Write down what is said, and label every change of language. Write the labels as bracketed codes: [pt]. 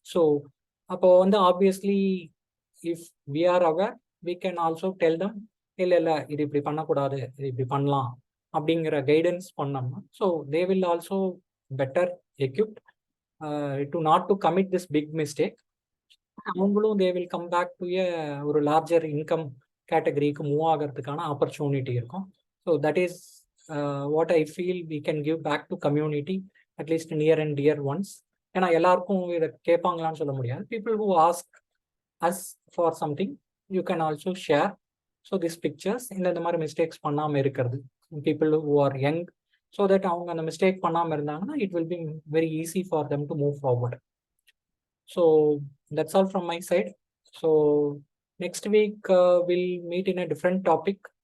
[en] so அப்போ வந்து obviously if we are aware we can also tell them, [ta] இல்லை இது இப்படி பண்ணக்கூடாது, இது இப்படி பண்ணலாம் அப்படிங்கிற கைடன்ஸ் பண்ணோம்னா [en] So they will also better equipped to not to commit this big mistake. [ta] அவங்களும் [en] they will come back to [ta] ஒரு லார்ஜர் இன்கம் கேட்டகரிக்கு மூவ் ஆகிறதுக்கான ஆப்பர்ச்சுனிட்டி இருக்கும். [en] So that is what I feel we can give back to community, at least near and dear ones. [ta] ஏன்னா எல்லாருக்கும் இதை கேட்பாங்களான்னு சொல்ல முடியாது. [en] People who ask us for something, you can also share. So these pictures [ta] இந்த மாதிரி mistakes பண்ணாம இருக்கிறது, [en] people who are young, so that [ta] அவங்க அந்த மிஸ்டேக் பண்ணாம இருந்தாங்கன்னா [en] it will be very easy for them to move forward. So that's all from my side. So next week we'll meet in a different topic.